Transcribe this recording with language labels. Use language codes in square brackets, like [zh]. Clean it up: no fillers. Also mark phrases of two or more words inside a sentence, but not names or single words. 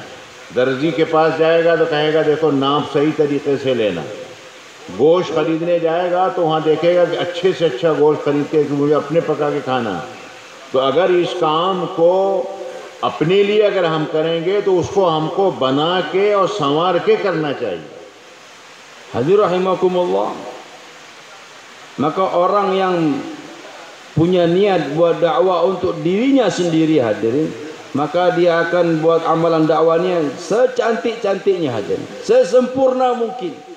[hi] दर्जी के पास जाएगा तो कहेगा देखो नाप सही तरीके से लेना। गोश्त ख़रीदने जाएगा तो वहाँ देखेगा कि अच्छे से अच्छा गोश्त खरीद के कि मुझे अपने पका के खाना है। तो अगर इस काम को अपने लिए अगर हम करेंगे तो उसको हमको बना के और संवार के करना चाहिए। [ms] Hadirin rahimakumullah, maka orang yang punya niat buat dakwah untuk dirinya sendiri hadirin, maka dia akan buat amalan dakwahnya secantik-cantiknya hadirin, sesempurna mungkin.